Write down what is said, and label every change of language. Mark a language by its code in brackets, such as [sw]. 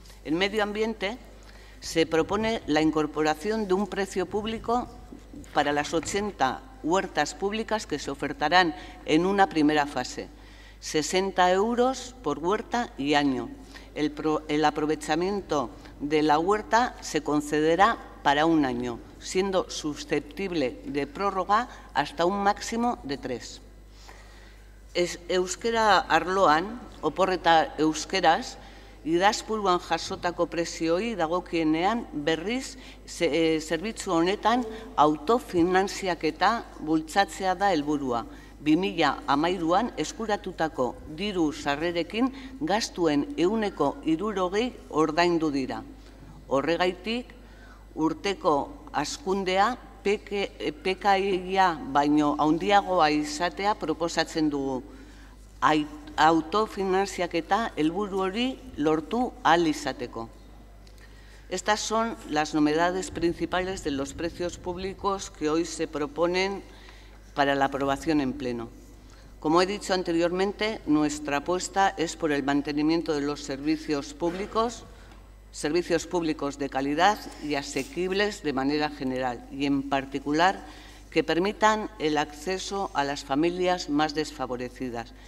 [es] En medio ambiente se propone la incorporación de un precio público para las 80 huertas públicas que se ofertarán en una primera fase. 60 euros por huerta y año. El aprovechamiento de la huerta se concederá para un año, siendo susceptible de prórroga hasta un máximo de 3. [eu] Euskera arloan, oporreta euskeraz, idazpuruan jasotako prezioi dagokienean berriz zerbitzu honetan autofinantziaketa bultzatzea da helburua. 2013an eskuratutako diru sarrerekin gastuen 60% ordaindu dira. Horregaitik, urteko hazkundea PKI-a baino handiagoa izatea proposatzen dugu. Autofinantziaketa helburu hori lortu ahal izateko. [es] Estas son las novedades principales de los precios públicos que hoy se proponen para la aprobación en pleno. Como he dicho anteriormente, nuestra apuesta es por el mantenimiento de los servicios públicos de calidad y asequibles de manera general y, en particular, que permitan el acceso a las familias más desfavorecidas.